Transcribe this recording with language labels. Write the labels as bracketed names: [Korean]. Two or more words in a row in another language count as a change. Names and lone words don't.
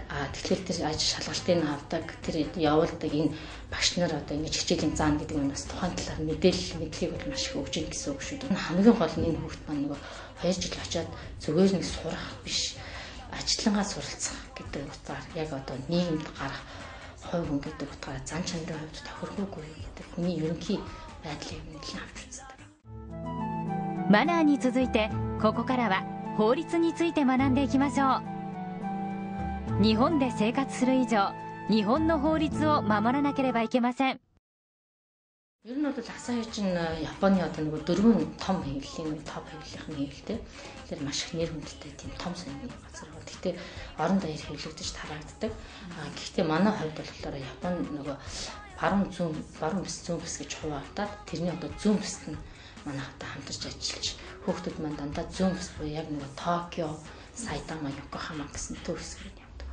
[Mongolian] Тэгэхээр тэр шалгалтыг авдаг, тэр явуулдаг энэ багш нар одоо ингэж хичээлийн заана гэдэг нь бас тухайн талаар мэдлэгийг бол маш их өгч ийн гэсэн үг шүү дээ. Хамгийн гол нь энэ хүүхд маань нөгөө 2 жил очиод зүгээр нэг сурах биш, ажиллангаа суралцах гэдэг утгаар яг одоо нийгэмд гарах хувь хүн гэдэг утгаараа зан чанарын хувьд тохирохгүйгүй гэдэг хүний ерөнхий байдлыг нэлээд авч үздэг. [Japanese] マナーに続いてここからは法律について学んでいきましょう。日本で生活する以上、日本の法律を守らなければいけません。 [Mongolian] Ер нь бол асаа чинь Японы одоо нэг 4 том хэвлэлийн топ хэвлэлийн хэвлэлтэй. Тэгэхээр маш их нэр хүндтэй тийм том сонины газар бол. Гэхдээ орон даяар хэвлэгдэж тараагддаг. Гэхдээ манай хувьд болохоор Япон нөгөө баруун бүс гэж хуваагдаад тэрний одоо зүүн бүст нь манайхтай хамтарч ажиллаж хүүхдүүд маань дандаа зүүн бүс буюу яг нөгөө Токио, Сайтама, Йокохама гэсэн төв хэсгээр явдаг.